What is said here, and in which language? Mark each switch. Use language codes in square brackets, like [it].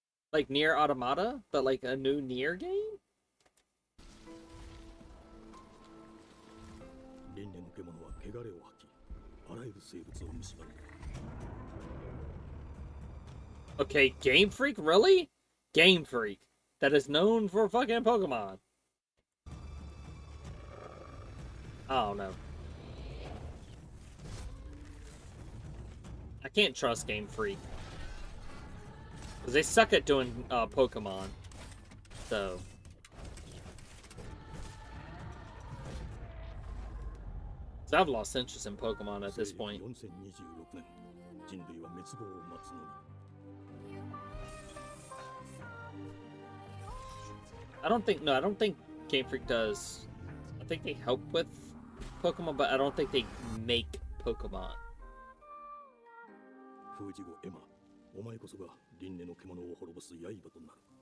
[en] Like Nier Automata, but like a new Nier game? [ja] 輪廻の獣は汚れを吐き、あらゆる生物を蝕んだ。 [en] Okay, Game Freak? Really? Game Freak. That is known for fucking Pokemon. I don't know. I can't trust Game Freak. Because they suck at doing Pokemon. So. So I've lost interest in Pokemon at this point. [ja] 4026年、人類は滅亡を待つのみ。 [en] I don't think Game Freak does. I think they help with Pokemon, but I don't think they make Pokemon. [ja] 封じ後エマ、お前こそが輪廻の獣を滅ぼす刃となる。